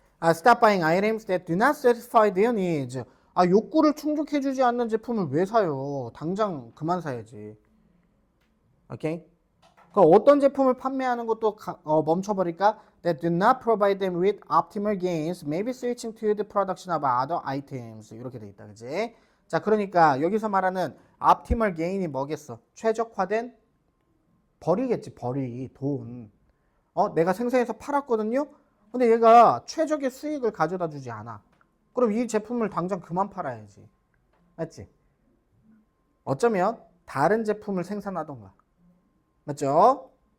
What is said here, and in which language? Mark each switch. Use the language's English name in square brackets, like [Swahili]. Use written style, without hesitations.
[English] Stop buying items that do not satisfy their needs. [Korean] 욕구를 충족해주지 않는 제품을 왜 사요? 당장 그만 사야지. 오케이? 그럼 어떤 제품을 판매하는 것도 멈춰버릴까? [English] That do not provide them with optimal gains, maybe switching to the production of other items. [Korean] 이렇게 돼 있다, 그지? 자, 그러니까 여기서 말하는 optimal gain이 뭐겠어? 최적화된 벌이겠지, 벌이, 돈. 내가 생산해서 팔았거든요? 근데 얘가 최적의 수익을 가져다 주지 않아. 그럼 이 제품을 당장 그만 팔아야지. 맞지? 어쩌면 다른 제품을 생산하던가. 맞죠?